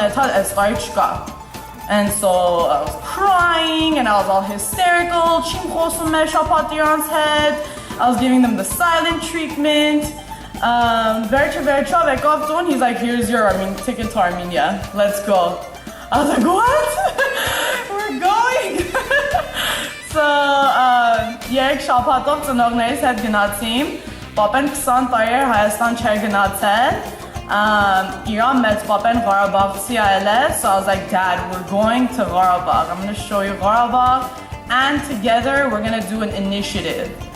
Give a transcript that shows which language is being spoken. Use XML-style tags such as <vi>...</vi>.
<en>And so I was crying and I was all hysterical. I was giving them the silent treatment. He's like, here's your ticket to Armenia. Let's go. I was like, what? We're going.</en> <hy>So երեք շաբաթով ծնողներից հետ գնացիմ, պապեն 20 տարի էր Հայաստան չէր գնացել, Իրան մեծ պապեն Ղարաբաղցի այլ է,</hy> <en>so I was like, Dad, we're going to Qarabağ. I'm going to show you Qarabağ, and together we're going to do an initiative.</en>